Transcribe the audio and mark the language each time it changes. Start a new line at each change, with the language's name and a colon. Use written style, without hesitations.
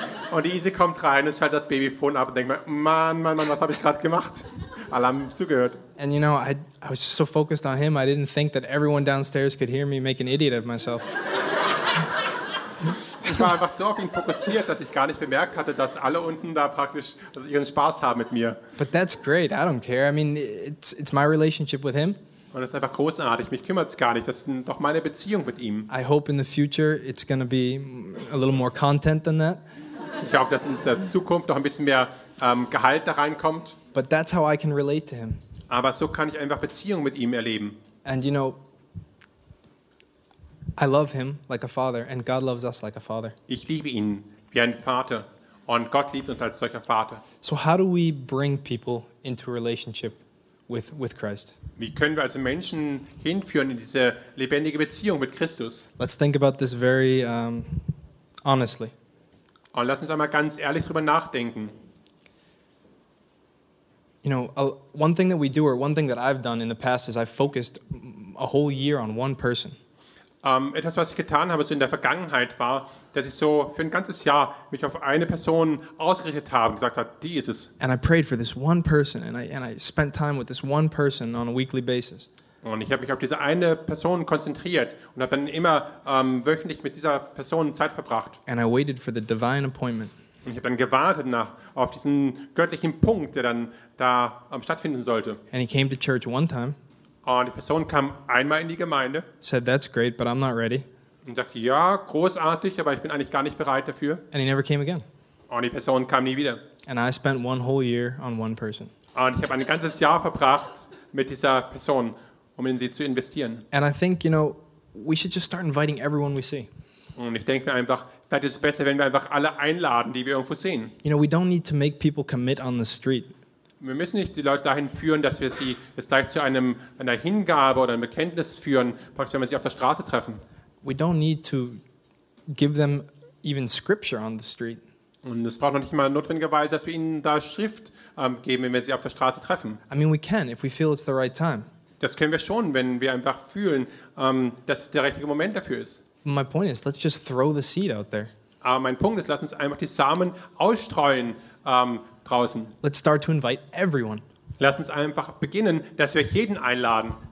German: Und Izzy kommt rein und schaltet das Babyphone ab und denkt mir, Mann, was habe ich gerade gemacht? Alle haben zugehört.
English: And you know, I was just so focused on him, I didn't think that everyone downstairs could hear me make an idiot of myself.
German: Ich war einfach so auf ihn fokussiert, dass ich gar nicht bemerkt hatte, dass alle unten da praktisch ihren Spaß haben mit mir.
English: But that's great, I don't care. I mean, it's my relationship with him.
German: Und das ist einfach großartig, mich kümmert es gar nicht, das ist doch meine Beziehung mit ihm.
English: I hope in the future it's going to be a little more content than that.
German: Ich glaube, dass in der Zukunft noch ein bisschen mehr Gehalt da reinkommt.
English: But that's how I can relate to him.
German: Aber so kann ich einfach Beziehung mit ihm erleben.
English: And you know, I love him like a father, and God loves us like a father.
German: Ich liebe ihn wie ein Vater, und Gott liebt uns als solcher Vater.
English: So how do we bring people into a relationship with Christ?
German: Wie können wir also Menschen hinführen in diese lebendige Beziehung mit Christus?
English: Let's think about this very honestly.
German: Und lass uns einmal ganz ehrlich drüber nachdenken.
English: You know, one thing that we do, or one thing that I've done in the past, is I focused a whole year on one person.
German: Etwas, was ich getan habe, so in der Vergangenheit war, dass ich so für ein ganzes Jahr mich auf eine Person ausgerichtet habe und gesagt habe, die ist es.
English: And I prayed for this one person, and I spent time with this one person on a weekly basis.
German: Und ich habe mich auf diese eine Person konzentriert und habe dann immer wöchentlich mit dieser Person Zeit verbracht.
English: And I waited for the divine appointment.
German: Und ich habe dann gewartet auf diesen göttlichen Punkt, der dann da stattfinden sollte.
English: And he came to church one time.
German: Und die Person kam einmal in die Gemeinde.
English: Said, that's great, but I'm not ready.
German: Und sagte, ja, großartig, aber ich bin eigentlich gar nicht bereit dafür.
English: And he never came again.
German: Und die Person kam nie wieder.
English: And I spent one whole year on one person.
German: Und ich habe ein ganzes Jahr verbracht mit dieser Person. Um in sie zu investieren.
English: And I think, you know, we should just start inviting everyone we see.
German: Und ich denke mir einfach, vielleicht ist es besser, wenn wir einfach alle einladen, die wir irgendwo sehen.
English: You know, we don't need to make people commit on the street.
German: Wir müssen nicht die Leute dahin führen, dass wir sie jetzt gleich zu einer Hingabe oder einem Bekenntnis führen, praktisch, wenn wir sie auf der Straße treffen.
English: We don't need to give them even scripture on the street.
German: Und es braucht noch nicht mal notwendigerweise, dass wir ihnen da Schrift geben, wenn wir sie auf der Straße treffen.
English: I mean, we can, if we feel it's the right time.
German: Das können wir schon, wenn wir einfach fühlen, dass es der richtige Moment dafür ist.
English: My point is, let's just throw the seed out there.
German: Aber mein Punkt ist, lass uns einfach die Samen ausstreuen draußen.
English: Let's start to invite everyone.
German: Lass uns einfach beginnen, dass wir jeden einladen.